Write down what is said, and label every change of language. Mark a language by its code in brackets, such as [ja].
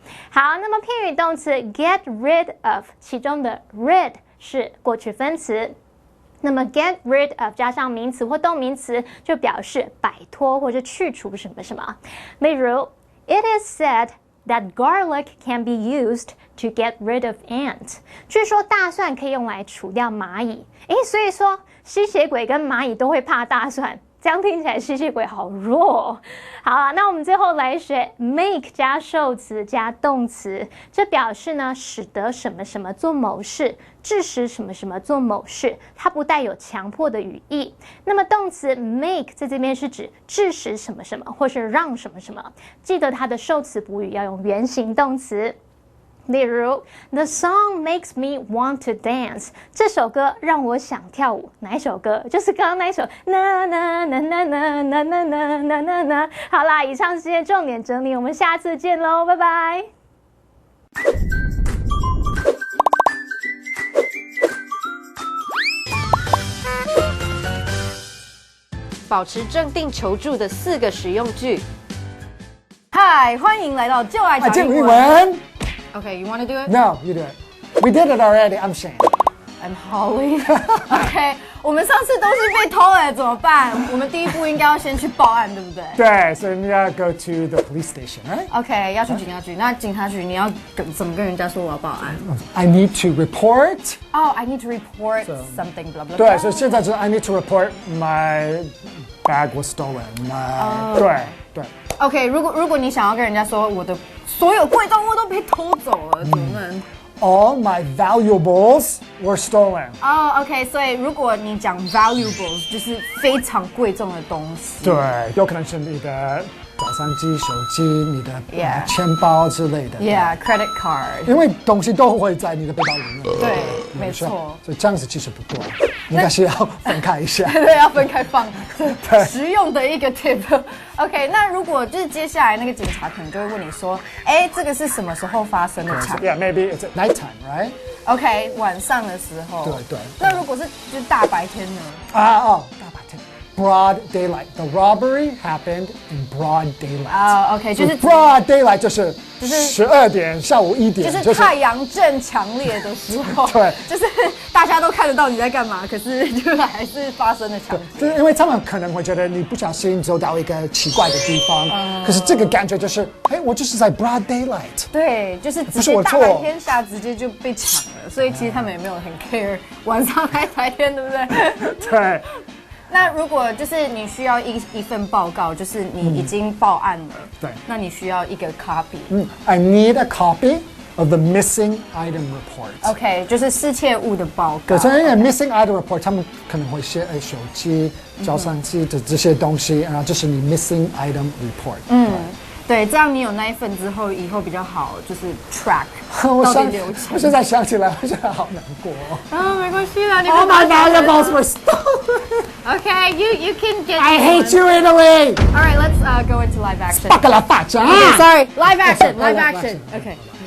[zh] 好，那么片语动词 get rid of 其中的 rid 是过去分词。那么 get rid of 加上名词或动名词就表示摆脱或者去除什么什么。 [en] 例如 It is said that garlic can be used to get rid of ants [zh] 据说大蒜可以用来除掉蚂蚁。所以说吸血鬼跟蚂蚁都会怕大蒜，这样听起来吸血鬼好弱。好啊，那我们最后来学 make 加受词加动词，这表示呢使得什么什么做某事，致使什么什么做某事，它不带有强迫的语义。那么动词 make 在这边是指致使什么什么，或是让什么什么，记得它的受词补语要用原形动词。 [en] 例如 The song makes me want to dance [zh] 这首歌让我想跳舞。哪一首歌？就是刚刚那一首na na na na na na na na na na。好啦，以上是今天重点整理，我们下次见喽，拜拜。保持镇定求助的4个实用句。嗨，欢迎来到就爱讲英文。文。 [en] Okay, you want to do it? No, you do it. We did it already. I'm Shane. I'm Holly. [zh] Okay, 我们上次东西被偷了，怎么办？我们第一步应该要先去报案，对不对？对，所以你要 [en] go to the police station, right? [zh] Okay, 要去警察局。那警察局你要怎么跟人家说我要报案 [en] I need to report. Oh, I need to report something. Blah blah. 对，所以现在就是 I need to report my bag was stolen. [zh] 对。 Okay, 如果你想要跟人家说我的所有贵重物都被偷走了，怎么办 [en] ？All my valuables were stolen. [zh] OK, 所以如果你讲 valuables 就是非常贵重的东西。对，有可能是你的照相机、手机、你的钱包之类的。 [en] Yeah, credit card. [zh] 因为东西都会在你的背包里面。对，没错。所以这样子其实不对，应该是要分开一下。对，要分开放。实用的一个 tip。 OK， 那如果就是接下来那个警察可能就会问你说，这个是什么时候发生的场 [en] ？Yeah, maybe it's at nighttime, right? [zh] OK， 晚上的时候。对。那如果是就是大白天呢？大白天。 [en] Broad daylight. The robbery happened in broad daylight. [zh] OK， 就是 broad daylight 就是12点，下午1点，就是太阳正强烈的时候。对，就是大家都看得到你在干嘛，可是就还是发生了抢劫。就是因为他们可能会觉得你不小心走到一个奇怪的地方，可是这个感觉就是，我就是在 broad daylight。对，就是直接大白天下直接就被抢了，所以其实他们也没有很 care 晚上还白天，对不对？对。那如果就是你需要一份报告，就是你已经报案了，对，那你需要一个 copy。 [en] I need a copy of the missing item report. [zh] OK， 就是失窃物的报告。对，所以 missing item report， 他们可能会写手机、照相机的这些东西，然后这是你 missing item report。对，这样你有那一份之后，以后比较好，就是 track 我到底流程。现在想起来，我现在好难过。没关系啦，你 [en] All my valuables were stolen. Okay, you can get. I hate you, Italy. All right, let's go into live action. [it] Spacca la faccia. [en] Okay, sorry, live action, Okay, live live action. action. Okay.